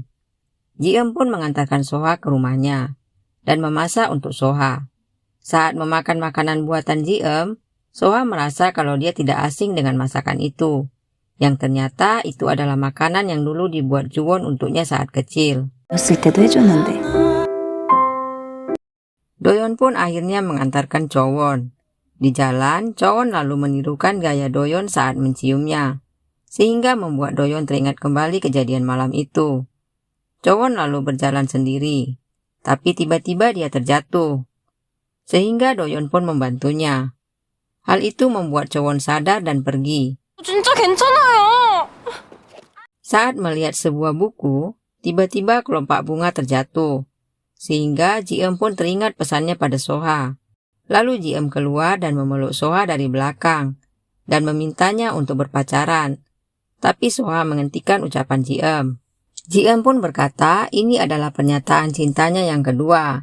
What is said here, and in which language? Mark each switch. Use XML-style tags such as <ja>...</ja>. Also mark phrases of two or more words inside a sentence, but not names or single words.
<id>Ji-eum pun mengantarkan Soha ke rumahnya dan memasak untuk Soha. Saat memakan makanan buatan Ji-eum, Soha merasa kalau dia tidak asing dengan masakan itu, yang ternyata itu adalah makanan yang dulu dibuat Juwon untuknya saat kecil.</id> <ko>어렸을 때도 해줬는데.</ko> <id>Doyon pun akhirnya mengantarkan Jowon. Di jalan, Jowon lalu menirukan gaya Doyon saat menciumnya, sehingga membuat Doyon teringat kembali kejadian malam itu. Jowon lalu berjalan sendiri, tapi tiba-tiba dia terjatuh, sehingga Doyon pun membantunya. Hal itu membuat Jowon sadar dan pergi.</id> <ko>진짜 괜찮아요.</ko> <id>Saat melihat sebuah buku, tiba-tiba kelopak bunga terjatuh, sehingga Ji-eum pun teringat pesannya pada Soha. Lalu Ji-eum keluar dan memeluk Soha dari belakang, dan memintanya untuk berpacaran. Tapi Soha menghentikan ucapan Ji-eum. Ji-eum pun berkata ini adalah pernyataan cintanya yang kedua.</id>